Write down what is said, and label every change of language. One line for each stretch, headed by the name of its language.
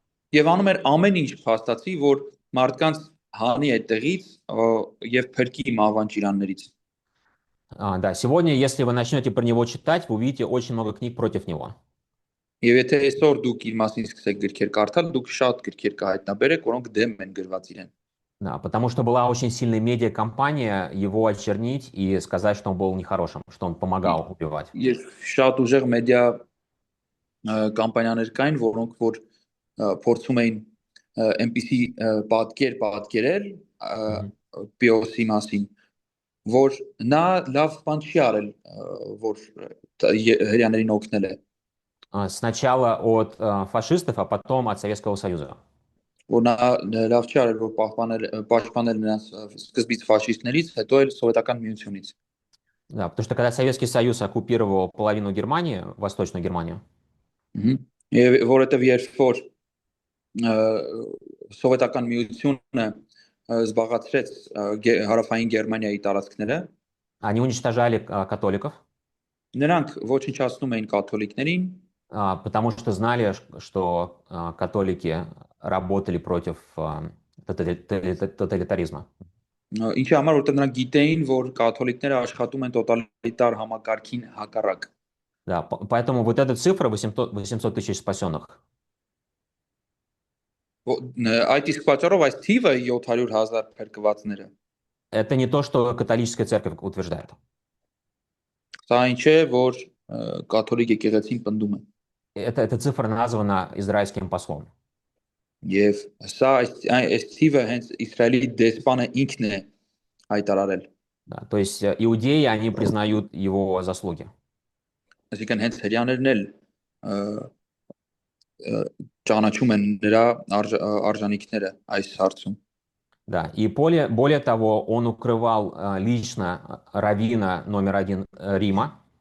Armenian: Եվ անում էր ամեն ինչ փաստացի, որ մարդկանց հանի այդտեղից եւ փրկի մահվան ճիրաններից։
Russian: Да, сегодня, если вы начнете про него читать, вы увидите очень много книг против него.
Armenian: Եվ եթե այսօր դուք իր մասին սկսեք գրքեր կարդալ, դուք շատ գրքեր կհայտնաբերեք, որոնք դեմ են գրված իրեն։
Russian: Да, потому что была очень сильная медиакомпания его очернить и сказать, что он был нехорошим, что он помогал убивать.
Armenian: Եվ շատ ուժեղ մեդիա կամպանիաներ կային, որոնք որ փորձում էին այնպիսի պատկերել Պիոսի մասին, որ նա լավ բան չի արել, որ հрьяաներին օգնել է։
Russian: Сначала от фашистов, а потом от Советского Союза.
Armenian: Որ նա լավ չի արել, որ պաշտպանել նրանց սկզբից ֆաշիստներից, հետո էլ սովետական միությունից։
Russian: Да, потому что когда Советский Союз оккупировал половину Германии, Восточную Германию,
Armenian: Եվ որովհետև երբ որ սովետական միությունը զբաղացրեց հարավային Գերմանիայի տարածքները,
Russian: они уничтожали католиков,
Armenian: նրանք ոչնչացնում էին կաթոլիկներին,
Russian: потому что знали, что католики работали против тоталитаризма.
Armenian: Ինչի համար որտեղ նրանք գիտեին, որ կաթոլիկները աշխատում են տոտալիտար համակարգին հակառակ։
Russian: Да, поэтому вот эта цифра 800 тысяч спасенных.
Armenian: Այդ իսկ պատճառով այս թիվը 700,000 փրկվածները։
Russian: Это не то, что католическая церковь утверждает.
Armenian: Սա ինչ է, որ կաթոլիկ եկեղեցին պնդում է։
Russian: Эта цифра названа израильским послом.
Armenian: Եվ սա այս թիվը հենց Իսրայելի դեսպանը ինքն է հայտարարել։
Russian: Да, то есть иудеи, они признают его заслуги.
Armenian: Այսինքն հենց հрьяաներն էլ ճանաչում են նրա արժանինքները այս հարցում։
Russian: Да, и более того, он укрывал лично раввина номер один Рима.